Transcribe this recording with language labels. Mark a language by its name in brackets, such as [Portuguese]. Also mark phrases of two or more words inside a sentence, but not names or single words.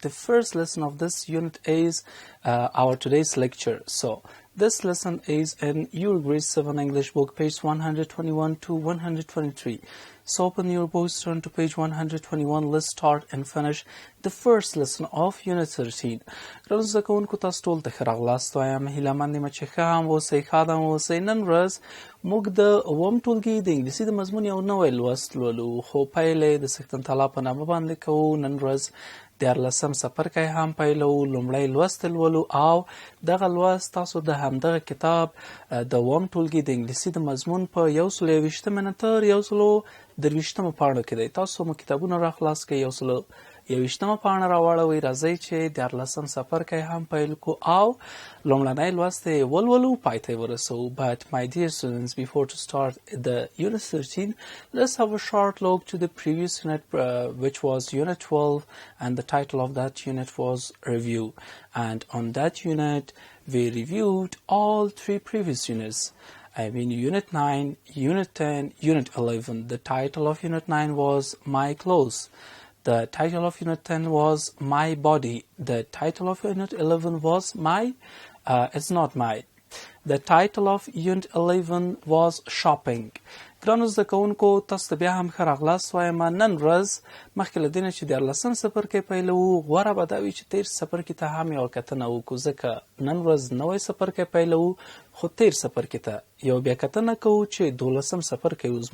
[English] The first lesson of this unit is our today's lecture. So, this lesson is in your grade 7 English book, page 121 to 123. So open your books, turn to page 121. Let's start and finish the first lesson of Unit 13. [Pashto] ګرانو زده کوونکو، تاسو ټول ته ښه راغلاست وایم. هیله مند یم چې ښه هم اوسئ، ښاد هم اوسئ. نن ورځ موږ د اووم ټولګي د انګلیسي د مضمون یو نوی لوست لولو، خو پیل یې د څښتن تعالی په نامه باندې کوو. نن ورځ دیارلسم څپرکی هم پیلو، لومړی لوست لولو او دغه لوست تاسو د همدغه کتاب د اووم ټولګي د انګلیسي د مضمون په 120 نه تر 123 پاڼو کې دی. تاسو مو کتابونه را خلاص کړئ، 121 پاڼه راواړوئ. راځئ چې دیارلسم څپرکی هم پیل کو او لومړنی لوست یې ولولو، پای ته یې ورسوو. [English] But my dear students, before to start the Unit 13, let's have a short look to the previous unit, which was Unit 12, and the title of that unit was Review. And on that unit, we reviewed all 3 previous units. Unit 9, Unit 10, Unit 11. The title of Unit 9 was My Clothes. The title of Unit 10 was My Body. The title of Unit 11 was It's Not My. The title of Unit 11 was Shopping. [Pashto] ګرانو زده کوونکو، تاسو ته بیا هم ښه راغلاست وایم. نن ورځ مخکې له دې نه چې دیارلسم څپرکی پیلوو، غوره به دا وي چې تیر څپرکي ته هم یوه کتنه وکړو، ځکه نن ورځ نوی څپرکی پیلوو، خو تیر څپرکي ته یو بیا کتنه کوو چې دولسم څپرکی و.